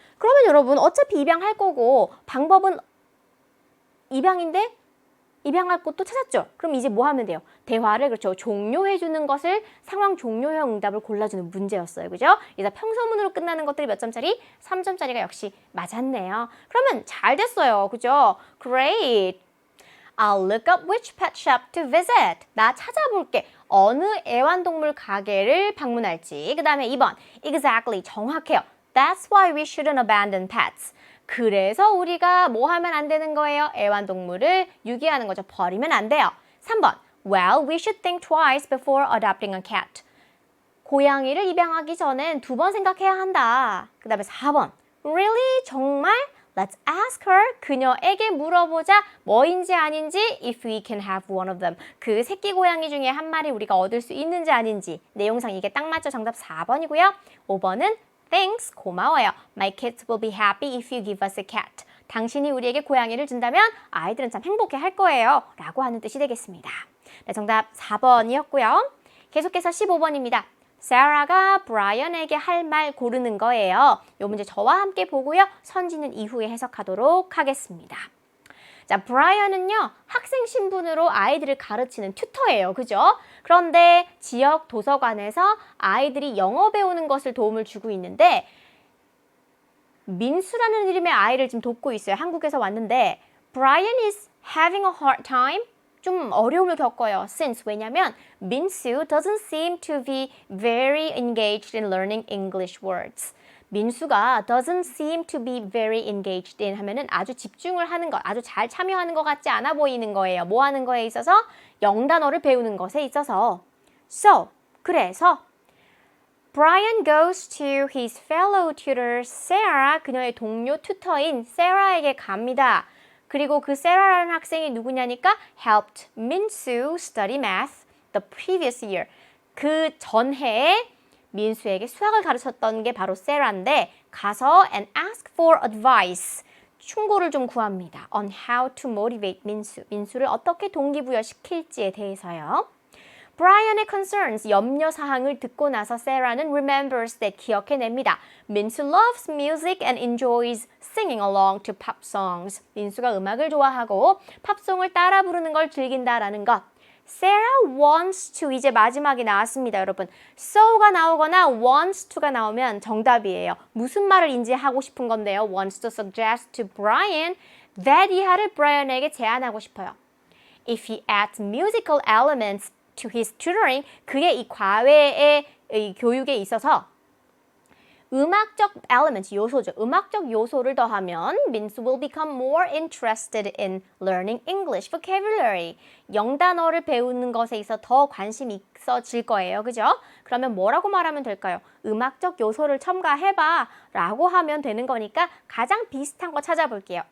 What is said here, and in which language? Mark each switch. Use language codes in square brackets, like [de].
[ko] 그러면 여러분 어차피 입양할 거고 방법은 입양인데 입양할 곳도 찾았죠. 그럼 이제 뭐 하면 돼요? 대화를 그렇죠. 종료해 주는 것을 상황 종료형 응답을 골라주는 문제였어요. 그죠? 그래서 평서문으로 끝나는 것들이 몇 점짜리? 3점짜리가 역시 맞았네요. 그러면 잘 됐어요. 그죠? [en] Great. I'll look up which pet shop to visit. [ko] 나 찾아볼게. 어느 애완동물 가게를 방문할지. 그 다음에 2번. [en] Exactly. [ko] 정확해요. [en] That's why we shouldn't abandon pets. [ko] 그래서 우리가 뭐 하면 안 되는 거예요? 애완동물을 유기하는 거죠. 버리면 안 돼요. 3번. [en] Well, we should think twice before adopting a cat. [ko] 고양이를 입양하기 전엔 2번 생각해야 한다. 그 다음에 4번. [en] Really? [ko] 정말? [en] Let's ask her. [ko] 그녀에게 물어보자. 뭐인지 아닌지 [en] if we can have one of them. [ko] 그 새끼 고양이 중에 한 마리 우리가 얻을 수 있는지 아닌지. 내용상 이게 딱 맞죠? 정답 4번이고요. 5번은 [en] Thanks, [ko] 고마워요. [en] My kids will be happy if you give us a cat. [ko] 당신이 우리에게 고양이를 준다면 아이들은 참 행복해 할 거예요. 라고 하는 뜻이 되겠습니다. 네, 정답 4번이었고요. 계속해서 15번입니다. 사라가 브라이언에게 할 말 고르는 거예요. 이 문제 저와 함께 보고요. 선지는 이후에 해석하도록 하겠습니다. 자, 브라이언은요, 학생 신분으로 아이들을 가르치는 튜터예요. 그죠? 그런데 지역 도서관에서 아이들이 영어 배우는 것을 도움을 주고 있는데 민수라는 이름의 아이를 지금 돕고 있어요. 한국에서 왔는데 [en] Brian is having a hard time. [ko] 좀 어려움을 겪어요. [en] Since [ko] 왜냐면 [en] 민수 doesn't seem to be very engaged in learning English words. [ko] 민수가 [en] doesn't seem to be very engaged in [ko] 하면은 아주 집중을 하는 것, 아주 잘 참여하는 것 같지 않아 보이는 거예요. 뭐 하는 거에 있어서? 영단어를 배우는 것에 있어서. [en] So, [ko] 그래서 [en] Brian goes to his fellow tutor Sarah, [ko] 그녀의 동료 튜터인 Sarah에게 갑니다. 그리고 그 Sarah라는 학생이 누구냐니까 [en] helped Minsu study math the previous year. [ko] 그 전해에 민수에게 수학을 가르쳤던 게 바로 Sarah인데 가서 [en] and ask for advice. [ko] 충고를 좀 구합니다. [en] on how to motivate 민수. [ko] 민수를 어떻게 동기부여시킬지에 대해서요. 브라이언의 [en] concerns, [ko] 염려사항을 듣고 나서 Sarah는 [en] remembers that [ko] 기억해냅니다. [en] 민수 loves music and enjoys singing along to pop songs. [ko] 민수가 음악을 좋아하고 팝송을 따라 부르는 걸 즐긴다라는 것. [en] Sarah wants to, [ko] 이제 마지막이 나왔습니다, 여러분. so가 나오거나 wants to가 나오면 정답이에요. 무슨 말을 인지하고 싶은 건데요. [en] wants to suggest to Brian that [ko] 이하를 브라이언에게 제안하고 싶어요. [en] If he adds musical elements to his tutoring, [ko] 그의 이 과외의 이 교육에 있어서 음악적 element, 요소죠. 음악적 요소를 더하면 [en] 민수 will become more interested in learning English vocabulary. [ko] 영단어를 배우는 것에 있어 더 관심이 있어질 거예요. 그죠? 그러면 뭐라고 말하면 될까요? 음악적 요소를 첨가해봐 라고 하면 되는 거니까 가장 비슷한 거 찾아볼게요.